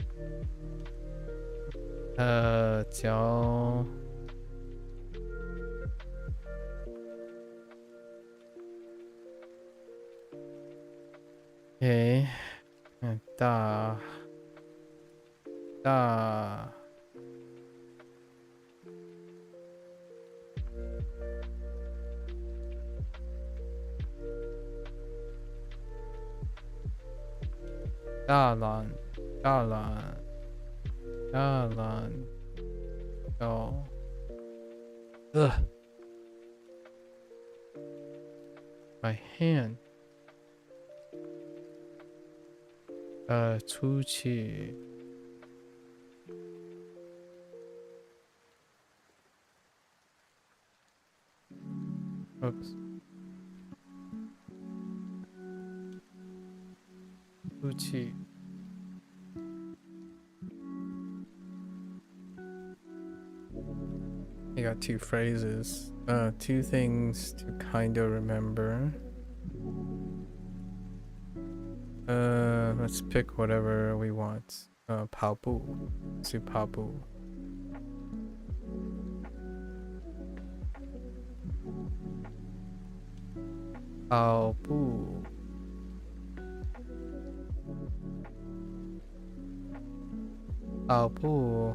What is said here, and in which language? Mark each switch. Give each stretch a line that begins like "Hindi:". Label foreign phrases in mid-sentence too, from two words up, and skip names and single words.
Chinese: 脚，诶，大，大篮，
English: 哦 ，my hand，
Chinese: 出去，
English: 出去。I got two phrases, two things to kind of remember. Let's pick whatever we want.
Chinese: 跑步，去跑步。跑步。跑步。